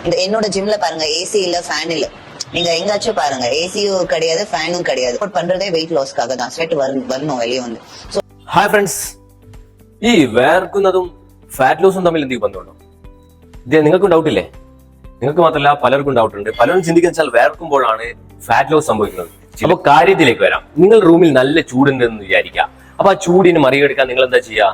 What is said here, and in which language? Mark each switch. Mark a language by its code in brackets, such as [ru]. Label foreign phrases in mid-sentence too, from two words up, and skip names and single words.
[ta] என்னோட ஜிம்ல பாருங்க ஏசி இல்ல ஃபேன் இல்ல. நீங்க எங்காச்சும் பாருங்க ஏசியும் கிடையாது ஃபேனும் கிடையாது. பண்றதே வெயிட் லாஸ்க்காக தான். ஸ்வெட் வரணும் வெளியே வந்து. [ml] ഹായ് ഫ്രണ്ട്സ്, ഈ വേർക്കുന്നതും [en] fat lossum [ml] തമ്മിൽ എന്തെങ്കിലും ബന്ധമുണ്ടോ? ഇത് നിങ്ങൾക്കും ഡൗട്ടില്ലേ? നിങ്ങൾക്ക് മാത്രമല്ല പലർക്കും ഡൗട്ട് ഉണ്ട്. പലരും ചിന്തിക്കുന്ന വെച്ചാൽ വേർക്കുമ്പോഴാണ് [en] fat loss [ml] സംഭവിക്കുന്നത്. അപ്പൊ കാര്യത്തിലേക്ക് വരാം. നിങ്ങൾ റൂമിൽ നല്ല ചൂടുണ്ടെന്ന് വിചാരിക്കാം. അപ്പൊ ആ ചൂടിന് മറികടക്കാൻ നിങ്ങൾ എന്താ ചെയ്യുക?